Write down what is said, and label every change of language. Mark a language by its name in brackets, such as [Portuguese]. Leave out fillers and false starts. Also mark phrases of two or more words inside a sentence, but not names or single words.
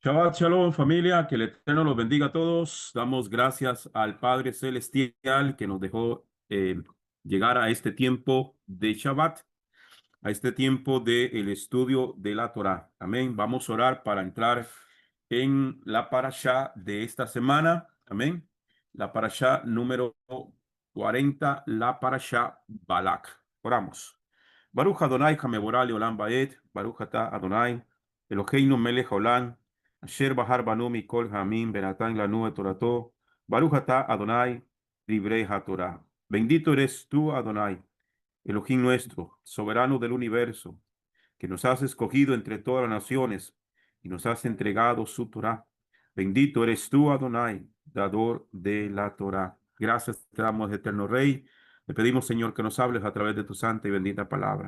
[Hebrew] שבת שלום, [Spanish] familia, que el Eterno los bendiga a todos. Damos gracias al Padre Celestial que nos dejó llegar a este tiempo de Shabbat, a este tiempo del estudio de la Torá. Amén. Vamos a orar para entrar en la parashá de esta semana. Amén. La parashá número 40, la parashá Balak. Oramos. [Hebrew] ברוך ה' המבורך לעולם ועד, ברוך אתה ה', אלוהינו מלך העולם, אשר בחר בנו מכל העמים ונתן לנו את תורתו, ברוך אתה ה', נותן התורה. [Spanish] Bendito eres tú, Adonai, Elohim nuestro, soberano del universo, que nos has escogido entre todas las naciones y nos has entregado su Torah. Bendito eres tú, Adonai, dador de la Torah. Gracias te damos, eterno Rey. Le pedimos, Señor, que nos hables a través de tu santa y bendita palabra.